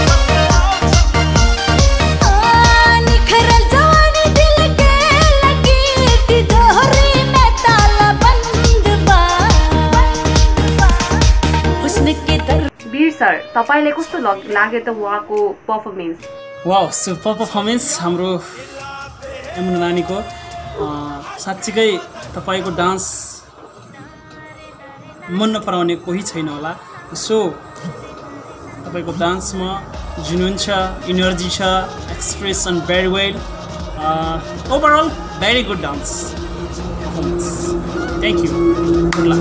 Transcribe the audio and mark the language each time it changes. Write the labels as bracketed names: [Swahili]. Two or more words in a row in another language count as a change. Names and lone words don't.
[Bhojpuri] निखरल जवानी दिल के लगी तिजोरी में ताला बंद बा हुस्न के दर [Nepali] वीर सर तपाईलाई कस्तो लाग्यो त उहाँको परफर्मेन्स [English] wow super performance [Nepali] हाम्रो यमुना नानीको साँच्चीकै तपाईँको डान्स मन नपराउने कोही छैन होला सो तपाईँको डान्समा जुनून छ इनर्जी छ [English] expression very well overall very good dance thank you good luck